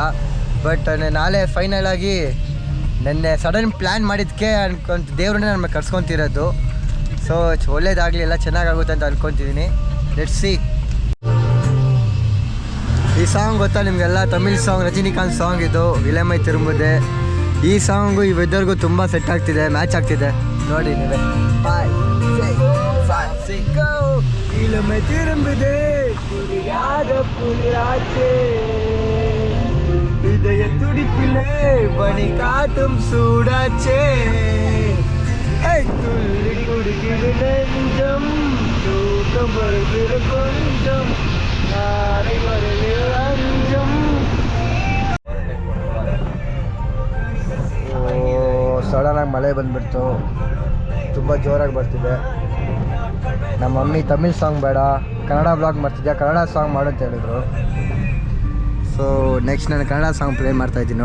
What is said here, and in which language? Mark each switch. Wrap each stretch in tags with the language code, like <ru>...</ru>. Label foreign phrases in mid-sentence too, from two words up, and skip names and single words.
<kn>ಬಟ್ ನಾಳೆ ಫೈನಲ್ ಆಗಿ ನೆನ್ನೆ</kn> <en>sudden plan</en> <kn>ಮಾಡಿದ್ದಕ್ಕೆ ದೇವ್ರನ್ನೇ ನಮಗೆ ಕರ್ಸ್ಕೊತಿರೋದು. ಸೊ ಒಳ್ಳೇದಾಗಲಿ, ಎಲ್ಲ ಚೆನ್ನಾಗಾಗುತ್ತೆ ಅಂತ ಅಂದ್ಕೊತಿದ್ದೀನಿ.</kn> <en>let's see.</en> <kn>ಈ ಸಾಂಗ್ ಗೊತ್ತಾ ನಿಮಗೆಲ್ಲ? ತಮಿಳ್ ಸಾಂಗ್, ರಜನಿಕಾಂತ್ ಸಾಂಗ್ ಇದು, ವಿಲಮೈ ತಿರುಂಬುದೆ. ಈ ಸಾಂಗು ಈ ವೆದರ್ಗೂ ತುಂಬ ಸೆಟ್ ಆಗ್ತಿದೆ, ಮ್ಯಾಚ್ ಆಗ್ತಿದೆ. ನೋಡಿ ನೀವೇ.</kn> <ta>இளமை திரும்புதே புரியாத புலிராச்சே இதய துடிப்பிலே பனி காட்டும் சூடாச்சே துள்ளி குடிக்கிடு நெஞ்சம் தூக்கம் வருகிற கொஞ்சம் நாரை வருகிற அஞ்சம்.</ta> <kn>ಸಡನ್ನಾಗಿ ಮಳೆ ಬಂದುಬಿಡ್ತು, ತುಂಬ ಜೋರಾಗಿ ಬರ್ತಿದೆ. ನಮ್ಮ ಮಮ್ಮಿ ತಮಿಳ್ ಸಾಂಗ್ ಬೇಡ, ಕನ್ನಡ ಬ್ಲಾಗ್ ಮಾಡ್ತಿದ್ದೆ, ಕನ್ನಡ ಸಾಂಗ್ ಮಾಡು ಅಂತ ಹೇಳಿದ್ರು.</kn> <en>so next</en> <kn>ನಾನು ಕನ್ನಡ</kn> <en>song play</en> <kn>ಮಾಡ್ತಾಯಿದ್ದೀನಿ.</kn>